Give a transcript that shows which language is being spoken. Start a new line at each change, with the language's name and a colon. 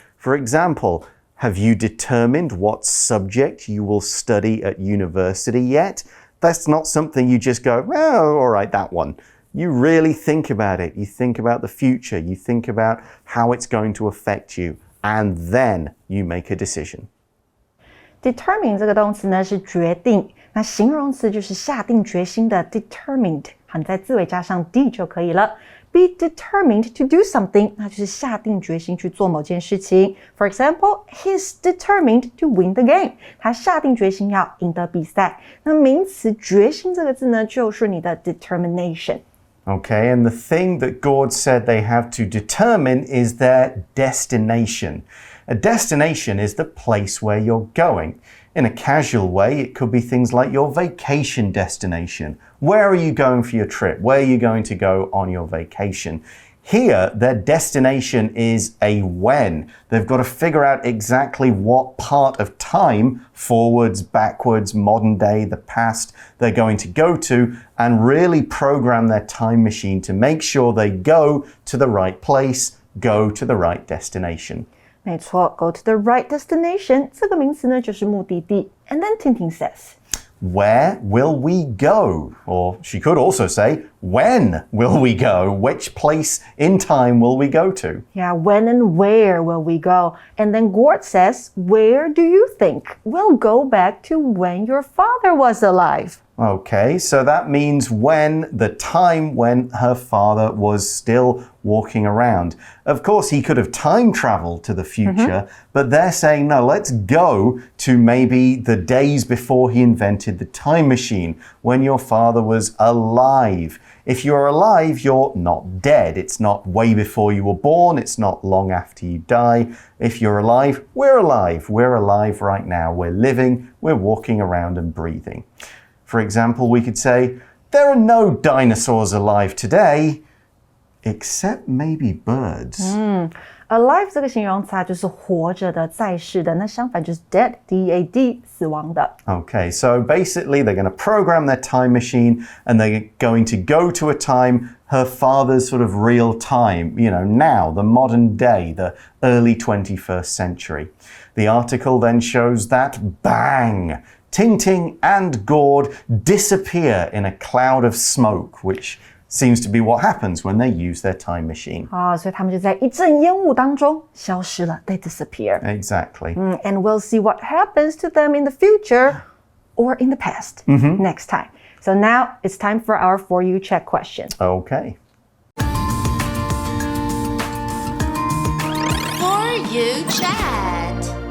English: For example, have you determined what subject you will study at university yet? That's not something you just go, well, all right, that one. You really think about it. You think about the future. You think about how it's going to affect you. And then you make a decision.
Chinese: Determine 这个动词呢是决定，那形容词就是下定决心的 determined， 好，你在字尾加上 d 就可以了。
English: Be determined to do something，
Chinese: 那就是下定决心去做某件事情。
English: For example, he's determined to win the game。
Chinese: 他下定决心要赢得比赛。那名词决心这个字呢，就是你的 determination。
English: Okay, and the thing that Gord said they have to determine is their destination. A destination is the place where you're going. In a casual way, it could be things like your vacation destination. Where are you going for your trip? Where are you going to go on your vacation? Here, their destination is a when. They've got to figure out exactly what part of time, forwards, backwards, modern day, the past, they're going to go to and really program their time machine to make sure they go to the right place, go to the right destination.
Chinese: 没错 ，
English: go to the right destination
Chinese: 这个名词呢就是目的地。
English: And then Tintin says, Where will we go? Or she could also say, when will we go? Which place in time will we go to? Yeah, when and where will we go? And then Gord says, where do you think? We'll go back to when your father was alive. Okay, so that means when, the time when her father was still walking around. Of course, he could have time traveled to the future, but they're saying, no, let's go to maybe the days before he invented the time machine, when your father was alive. If you're alive, you're not dead. It's not way before you were born. It's not long after you die. If you're alive, we're alive. We're alive right now. We're living, we're walking around and breathing. For example, we could say, there are no dinosaurs alive today, except maybe birds.
Chinese: Alive 这个形容词就是活着的、在世的，那相反就是 dead, D-E-A-D, 死亡的。
English: Okay, so basically they're going to program their time machine and they're going to go to a time, her father's sort of real time, you know, now, the modern day, the early 21st century. The article then shows that bang! Ting Ting and Gord disappear in a cloud of smoke, which seems to be what happens when they use their time machine.
Chinese: 所以他们就在一阵烟雾当中消失了
English: They disappear. Exactly. And we'll see what happens to them in the future or in the past next time. So now it's time for our For You Check question. Okay. For You Chat.